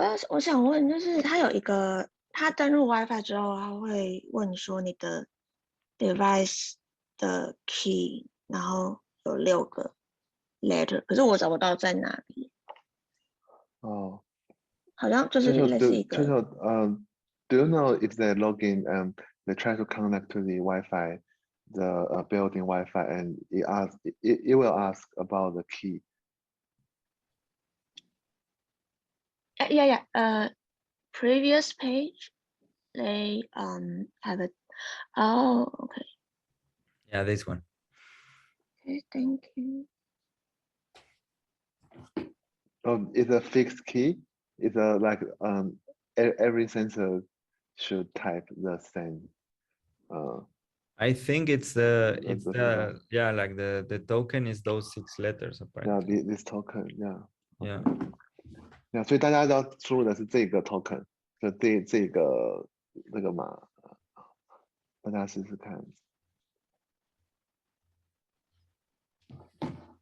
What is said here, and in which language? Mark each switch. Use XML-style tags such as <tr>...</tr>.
<zh>我想问，就是它有一个，它登入 WiFi 之后，它会问你说你的 device 的 key， 然后有6个 letter， 可是我找不到在哪里。哦，好像就是类似一个。</zh> <en>Do you know if they log in and they try to connect to the Wi-Fi, the building Wi-Fi, and it will ask about the key? Yeah. Previous page, they have a. Oh, okay. Yeah, this one. Okay, thank you. Oh, it's a fixed key. It's like every sensor should type the same. I think it's yeah, like the token is those 6 letters apparently. Yeah, this token, yeah. Yeah.</en> <zh>所以大家要输入的是这个 token， 就这个码，大家试试看。</zh>